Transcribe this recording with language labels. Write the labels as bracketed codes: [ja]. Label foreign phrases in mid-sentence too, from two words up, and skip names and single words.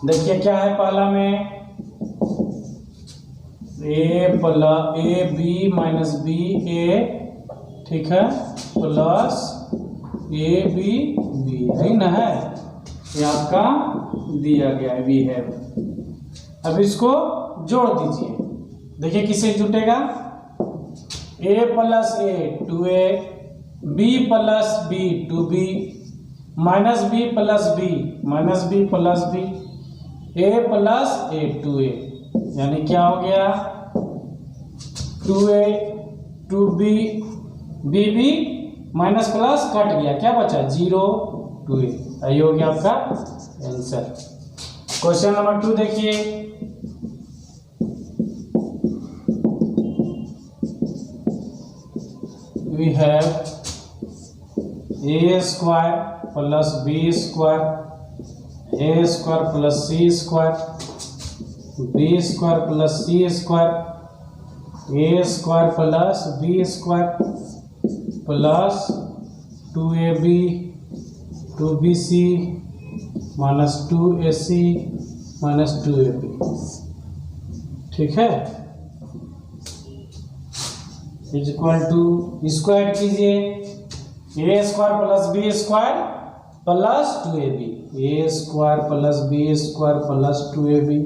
[hi] देखिए क्या है, पहला में AB - BA, ठीक है, प्लस AB है ना, है ये आपका दिया गया है, [en] we have. [hi] अब इसको जोड़ दीजिए, देखिए किससे जुटेगा, A + A 2A, B + B 2B, -B + B -B + B, A + A 2A, यानी क्या हो गया, 2A 2B, BB माइनस प्लस कट गया, क्या बचा 0 2A। यही हो गया आपका आंसर। क्वेश्चन नंबर 2 देखिए, [en] वी हैव [hi] A² + B² A² + C² B² + C² A² + B² प्लस 2AB 2BC - 2AC - 2AB, ठीक है, [en] equal to [hi] स्क्वायर कीजिए, A² + B² प्लस 2AB, A² + B² + 2AB,